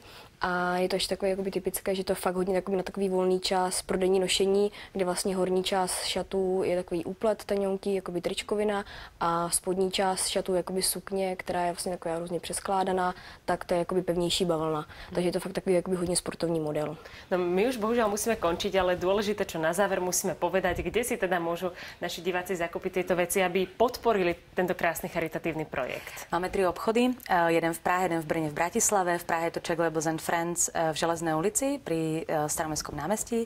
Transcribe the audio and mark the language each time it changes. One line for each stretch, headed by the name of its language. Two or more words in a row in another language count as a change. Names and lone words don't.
Czech: A je to ještě takové jakoby typické, že to je fakt hodně na takový volný čas pro denní nošení, kde vlastně horní část šatů je takový úplet teňonký, jakoby tričkovina, a spodní část šatů jakoby sukně, která je vlastně taková různě přeskládaná, tak to je jakoby pevnější bavlna. Takže je to fakt takový jakoby hodně sportovní model.
Slovak: No, my už bohužiaľ musíme končiť, ale dôležité, čo na záver musíme povedať, kde si teda môžu naši diváci zakúpiť tieto veci, aby podporili tento krásny charitatívny projekt. Máme 3 obchody, jeden v Prahe, jeden v Brne, v Bratislave. V Prahe je to Czech Labels & Friends v Železnej ulici pri Staromestskom námestí.